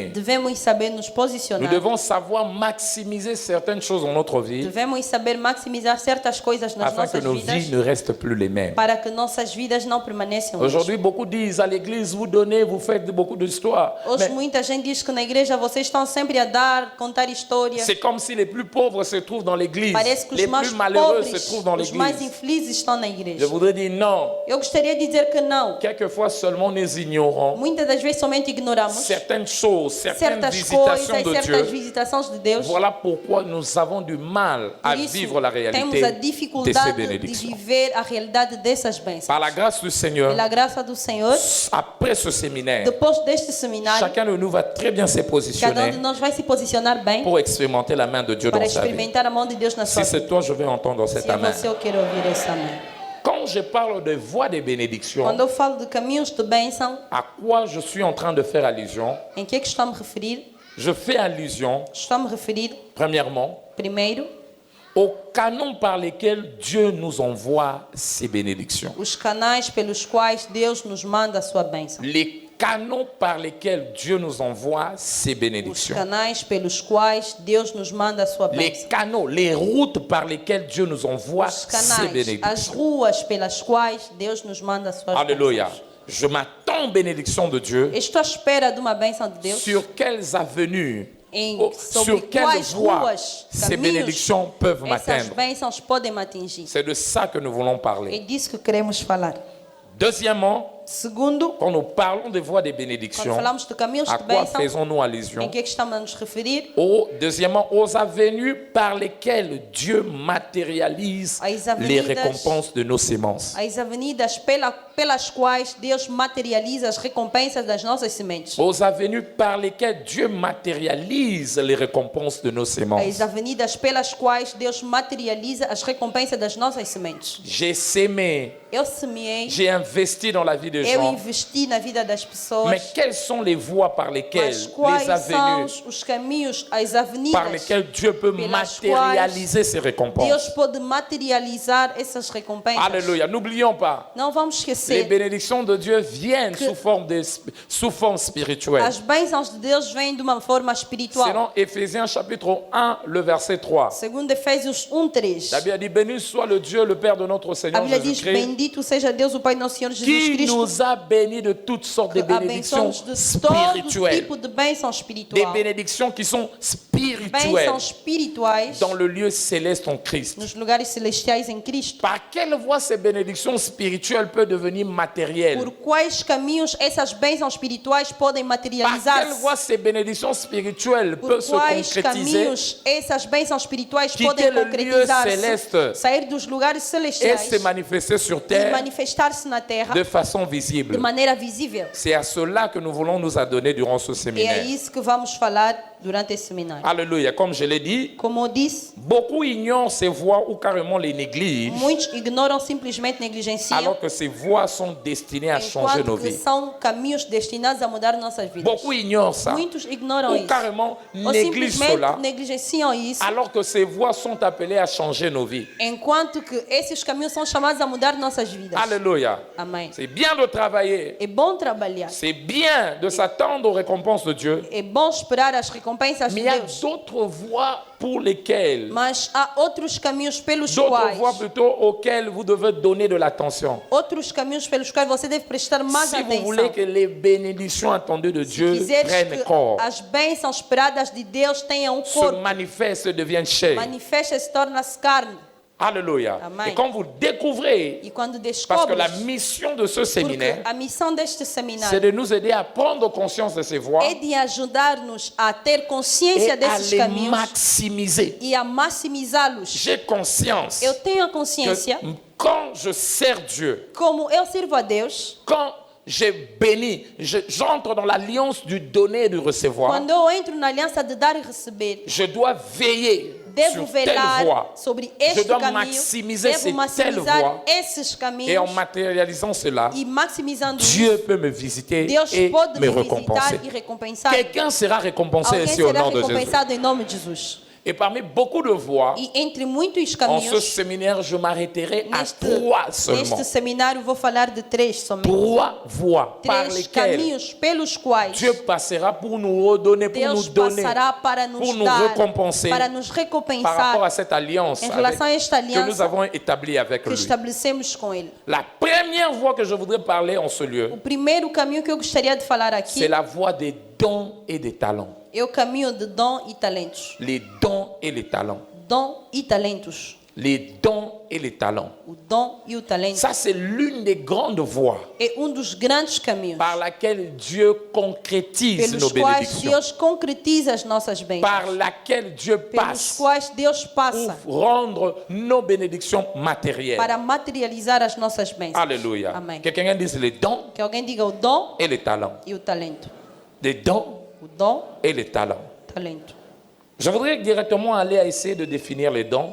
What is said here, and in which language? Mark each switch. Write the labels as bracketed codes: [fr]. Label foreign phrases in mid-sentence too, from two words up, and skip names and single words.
[pt] Devemos saber nos [fr] Nous [pt] posicionar. [fr] devons savoir maximiser certaines choses dans notre vie [pt] Devemos saber maximizar certas coisas nas [fr] afin que [pt] nossas [fr] nos vies [pt] vidas [fr] ne restent plus les mêmes. [pt] para que nossas vidas não permaneçam. [fr] Aujourd'hui, beaucoup disent à l'église, vous donnez, vous faites beaucoup d'histoires. [pt] Hoje [fr] Mais [pt] muita gente diz que na igreja vocês estão sempre a dar, contar histórias. [fr] c'est comme si les plus pauvres se trouvent dans l'église. [pt] Parece que os [fr] Les [pt] mais [fr] plus malheureux se [pt] pobres, [fr] trouvent dans [pt] os mais [fr] l'église. [pt] infelizes estão na [fr] Je [pt] igreja. [fr] voudrais dire non. [pt] Eu gostaria de dizer que não. [fr] Quelquefois seulement nous ignorons [pt] Muitas das vezes somente ignoramos [fr] certaines choses, certaines [pt] certas [fr] visitations [pt] coisas, [fr] de [pt] certas [fr] Dieu. [pt] visitações de Deus. [fr] Voilà pourquoi nous avons du mal à [pt] Por isso, [fr] vivre la réalité [pt] temos a [fr] de ces [pt] dificuldade de [fr] bénédictions. [pt] viver a realidade dessas bênçãos. [fr] Par la grâce du Seigneur, [pt] Pela graça do Senhor, [fr] après ce séminaire, [pt] depois deste seminário, [fr] chacun de nous va très bien se [pt] cada [fr] positionner [pt] de nós vai se posicionar bem [fr] pour expérimenter la main de Dieu [pt] para [fr] dans sa vie. [pt] experimentar a mão de Deus na sua [fr] Si [pt] vida. [fr] c'est toi, je vais entendre cet [pt] Se é [fr] amen. [pt] você, eu quero ouvir esse amém. [fr] Quand je parle de voies de bénédiction, [pt] Quando eu falo de caminhos de bênção, [fr] à quoi je suis en train de faire allusion? [pt] em que é que estou a me referir? [fr] Je fais allusion, [pt] Estou a me referir, [fr] premièrement, [pt] primeiro, [fr] aux canons par lesquels Dieu nous envoie ses bénédictions. [pt] os canais pelos quais Deus nos manda a sua bênção. [fr] Les canaux par lesquels Dieu nous envoie ses [pt] Os [fr] bénédictions. [pt] canais pelos quais Deus nos manda a sua [fr] Les [pt] bênção. [fr] canaux, les routes par lesquelles Dieu nous envoie [pt] Os [fr] ses [pt] canais, as [fr] bénédictions. [pt] ruas pelas quais Deus nos manda as suas [fr] Alléluia. [pt] bênçãos. [fr] Je m'attends aux bénédictions de Dieu. [pt] Estou à espera de uma bênção de Deus. [fr] Sur quelles avenues, [pt] Sobre [fr] sur quelles [pt] quais [fr] voies [pt] ruas, [fr] ces [pt] caminhos, [fr] bénédictions peuvent [pt] essas [fr] m'atteindre. [pt] bênçãos podem me atingir. [fr] C'est de ça que nous voulons [pt] É [fr] parler. [pt] disso que queremos falar. [fr] Deuxièmement, [pt] Segundo, [fr] quand nous parlons des voies des [pt] quando [fr] bénédictions, [pt] falamos de caminhos [fr] à [pt] de [fr] quoi [pt] bênção, [fr] faisons-nous allusion? [pt] em que é que estamos a nos referir? [fr] Deuxièmement, aux avenues par lesquelles Dieu matérialise [pt] As avenidas- [fr] les récompenses de nos semences. [pt] As avenidas pelas quais Deus materializa as recompensas das nossas sementes. [fr] Aux avenues par lesquelles Dieu matérialise les récompenses de nos [pt] As [fr] semences. [pt] avenidas pelas quais Deus materializa as recompensas das nossas sementes. [fr] J'ai sémé, [pt] Eu semeei, [fr] j'ai investi dans la vie des [pt] eu [fr] gens. [pt] investi na vida das pessoas. [fr] Mais quelles sont les voies par lesquelles, [pt] Mas quais [fr] les avenues [pt] são os caminhos, as [fr] par [pt] avenidas [fr] lesquelles Dieu peut [pt] pelas [fr] matérialiser ces récompenses? [pt] Deus pode materializar essas recompensas? [fr] Alléluia. N'oublions pas, [pt] Não vamos [fr] les [pt] esquecer, [fr] bénédictions de Dieu viennent [pt] Que- [fr] sous forme spirituelle. [pt] as bênçãos de Deus vêm de uma forma espiritual. [fr] Selon Éphésiens chapitre 1, le verset 3. [pt] Segundo Efésios 1:3. [fr] La Bible a dit, béni soit le Dieu, le Père de notre [pt] A [fr] Seigneur [pt] Bíblia diz: [fr] Jésus-Christ, [pt] bendito seja Deus, o Pai do nosso Senhor Jesus [fr] qui [pt] Cristo, [fr] nous a bénis de toutes sortes de [pt] que [fr] bénédictions [pt] abençoa-nos de todo [fr] spirituelles. [pt] tipo de bênção [fr] Des [pt] espiritual. [fr] bénédictions qui sont spirituelles [pt] Bênçãos espirituais [fr] dans le lieu céleste en Christ. [pt] nos lugares celestiais em Cristo. [fr] Par quelle voie ces bénédictions spirituelles peuvent devenir matérielles? [pt] Por quais caminhos essas bênçãos espirituais podem [fr] Par quelle [pt] materializar-se? [fr] voie ces bénédictions spirituelles [pt] Por [fr] peuvent se [pt] quais [fr] concrétiser [pt] caminhos essas bênçãos espirituais [fr] Quitter [pt] podem [fr] le lieu [pt] concretizar-se, [fr] céleste [pt] sair dos lugares [fr] et [pt] celestiais [fr] se manifester sur [pt] e [fr] terre [pt] manifestar-se na terra [fr] de façon [pt] de [fr] visible? [pt] maneira visível? [fr] C'est à cela que nous voulons nous adonner durant ce [pt] E é [fr] séminaire. [pt] isso que vamos falar durante esse seminário. [fr] Alléluia. Comme je l'ai dit, [pt] Como eu disse, [fr] beaucoup ignorent ces voies ou carrément les négligent, [pt] muitos ignoram, simplesmente negligenciam, [fr] alors que ces voies sont destinées à changer nos [pt] enquanto que [fr] vies. [pt] são caminhos destinados a mudar nossas vidas. [fr] Beaucoup ignorent ça, [pt] Muitos ignoram [fr] ou [pt] isso. [fr] carrément [pt] Ou [fr] négligent [pt] simplesmente [fr] cela, [pt] negligenciam isso, [fr] alors que ces voies sont appelées à changer nos vies. [pt] enquanto que esses caminhos são chamados a mudar nossas vidas. [fr] Alléluia. [pt] Amém. [fr] C'est bien de travailler, [pt] É bom trabalhar. [fr] c'est bien de s'attendre aux récompenses de Dieu, [pt] É bom esperar as recompensas [fr] mais [pt] de [fr] il y a [pt] Deus. [fr] d'autres voies pour lesquelles, [pt] Mas há outros caminhos pelos [fr] d'autres voies [pt] quais, [fr] plutôt auxquelles vous devez donner de l'attention. [pt] outros caminhos pelos quais você deve prestar mais [fr] Si vous voulez [pt] atenção. [fr] que les bénédictions attendues de Dieu [pt] Quiseres [fr] prennent [pt] que [fr] corps, [pt] as bênçãos esperadas de Deus tenham [fr] se [pt] corpo, [fr] manifestent, deviennent chair. [pt] manifesta-se, torna-se carne. [fr] Alléluia. [pt] Amen. [fr] Et quand vous découvrez, [pt] E quando [fr] parce que [pt] descobres, [fr] la mission de ce [pt] porque [fr] séminaire, [pt] a missão deste [fr] c'est [pt] seminário [fr] de nous aider à prendre conscience de ces voies [pt] é de ajudar-nos a ter consciência [fr] et à [pt] desses [fr] les [pt] caminhos [fr] maximiser. [pt] e a maximizá-los. [fr] J'ai conscience [pt] Eu tenho a [fr] que [pt] consciência, [fr] quand je sers Dieu, [pt] como eu sirvo a Deus, [fr] quand j'ai béni, j'entre dans l'alliance du donner et du recevoir, [pt] quando eu entro na aliança de dar e receber, [fr] je dois veiller [pt] devo [fr] sur telle [pt] velar [fr] voie. [pt] sobre [fr] Je [pt] este [fr] dois [pt] caminho, [fr] maximiser [pt] devo [fr] ces telles [pt] maximizar [fr] voies. [pt] esses [fr] Et en [pt] caminhos [fr] matérialisant cela, [pt] e maximizando [fr] Dieu [pt] isso, [fr] peut me visiter [pt] Deus [fr] et [pt] pode [fr] me [pt] me [fr] récompenser. [pt] visitar e recompensar. [fr] Quelqu'un sera récompensé [pt] Alguém [fr] ici au [pt] será [fr] nom de Jésus. [pt] recompensado em nome de Jesus. [fr] Et parmi beaucoup de voies, [pt] E entre muitos [fr] en ce [pt] caminhos, [fr] séminaire, je m'arrêterai à [pt] neste, [fr] 3 seulement. [pt] neste seminário vou falar de 3 somente. [fr] 3 voies par [pt] 3 [fr] lesquelles [pt] caminhos pelos quais [fr] Dieu passera pour nous redonner, pour nous [pt] Deus [fr] donner, [pt] passará para nos [fr] pour nous [pt] dar, [fr] récompenser [pt] para nos [fr] par rapport [pt] recompensar [fr] à cette alliance [pt] em relação a esta [fr] que nous [pt] aliança [fr] avons établie avec [pt] que [fr] lui. [pt] estabelecemos com Ele. [fr] La première voie que je voudrais parler en ce lieu, [pt] O primeiro caminho que eu gostaria de falar aqui [fr] c'est la voie des dons et des talents. [pt] é o caminho de dom e talentos. [fr] Les dons et les talents. [pt] Dom e talentos. [fr] Les dons et les talents. [pt] O dom e o talento [fr] Ça, c'est l'une des grandes voies [pt] é dos grandes caminhos [fr] par laquelle Dieu concrétise nos [pt] pelos quais [fr] bénédictions, [pt] Deus concretiza as nossas bênçãos, [fr] par laquelle Dieu [pt] pelos [fr] passe [pt] quais Deus passa [fr] pour rendre nos bénédictions matérielles. [pt] para materializar as nossas bênçãos. [fr] Alléluia. [pt] Amém. [fr] Quelqu'un dise les dons [pt] Que alguém diga o dom [fr] et les talents. [pt] e o talento. [fr] Les dons [pt] O dom [fr] et les talents. [pt] e o talento. [fr] Je voudrais directement aller à essayer de définir les dons.